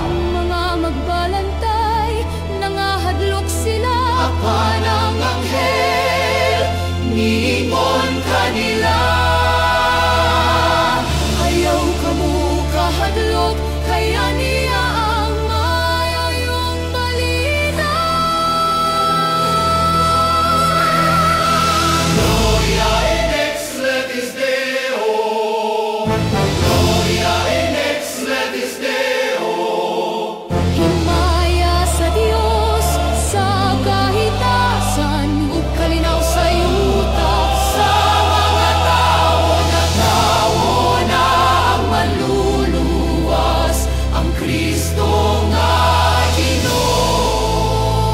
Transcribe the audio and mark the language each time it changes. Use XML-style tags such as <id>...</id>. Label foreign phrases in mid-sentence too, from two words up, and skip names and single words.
<ceb>ang mga magbalantay nangahadlok sila. Apan ang anghel niingon kanila, Ayaw ka mo kahadlok, kaya niya ang mayayong balita.</ceb> <la>Gloria in excelsis Deo, Gloria in excelsis Deo.</la> <ceb>Himaya sa Diyos, sa kahitasan, ug kalinaw sa yuta. Sa mga tao na ang manluluwas, ang Kristo nga Ginoo.</ceb>